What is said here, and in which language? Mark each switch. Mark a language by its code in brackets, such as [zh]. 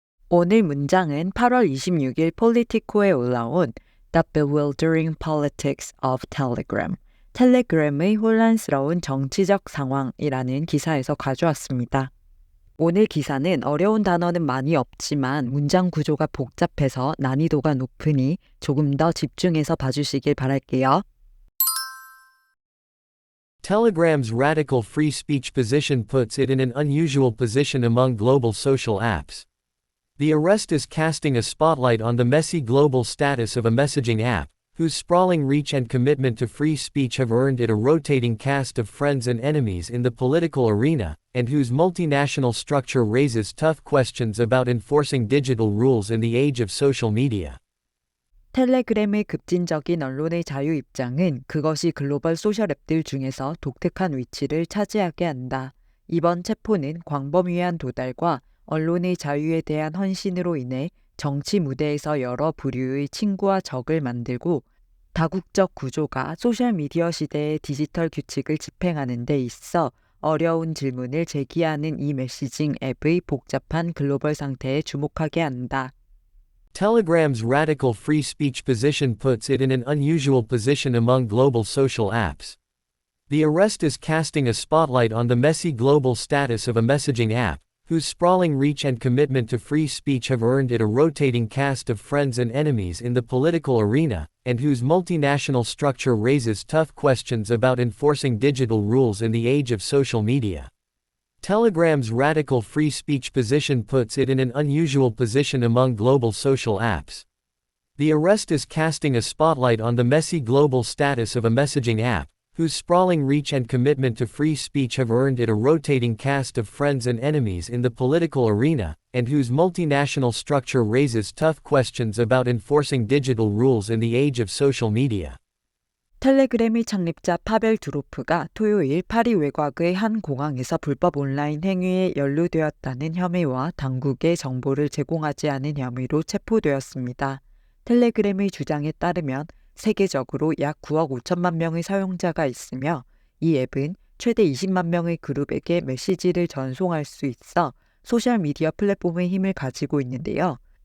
[ko] 오늘 문장은 8월 26일 폴리티코에 올라온 [en] The Bewildering Politics of Telegram, [ko] 텔레그램의 혼란스러운 정치적 상황이라는 기사에서 가져왔습니다. 오늘 기사는 어려운 단어는 많이 없지만 문장 구조가 복잡해서 난이도가 높으니 조금 더 집중해서 봐주시길 바랄게요. [en] Telegram's radical free speech position puts it in an unusual position among global social apps. The arrest is casting a spotlight on the messy global status of a messaging app, whose sprawling reach and commitment to free speech have earned it a rotating cast of friends and enemies in the political arena, and whose multinational structure raises tough questions about enforcing digital rules in the age of social media. [ko] 텔레그램의 급진적인 언론의 자유 입장은 그것이 글로벌 소셜 앱들 중에서 독특한 위치를 차지하게 한다. 이번 체포는 광범위한 도달과 언론의 자유에 대한 헌신으로 인해 정치 무대에서 여러 부류의 친구와 적을 만들고 다국적 구조가 소셜미디어 시대의 디지털 규칙을 집행하는 데 있어 어려운 질문을 제기하는 이 메시징 앱의 복잡한 글로벌 상태에 주목하게 한다. [en] Telegram's radical free speech position puts it in an unusual position among global social apps. The arrest is casting a spotlight on the messy global status of a messaging app, whose sprawling reach and commitment to free speech have earned it a rotating cast of friends and enemies in the political arena, and whose multinational structure raises tough questions about enforcing digital rules in the age of social media. Telegram's radical free speech position puts it in an unusual position among global social apps. The arrest is casting a spotlight on the messy global status of a messaging app, whose sprawling reach and commitment to free speech have earned it a rotating cast of friends and enemies in the political arena, and whose multinational structure raises tough questions about enforcing digital rules in the age of social media. [ko] 텔레그램의 창립자 파벨 두로프가 토요일 파리 외곽의 한 공항에서 불법 온라인 행위에 연루되었다는 혐의와 당국에 정보를 제공하지 않은 혐의로 체포되었습니다. 텔레그램의 주장에 따르면 세계적으로 약 9억 5천만 명의 사용자가 있으며 이 앱은 최대 20만 명의 그룹에게 메시지를 전송할 수 있어 소셜미디어 플랫폼의 힘을 가지고 있는데요.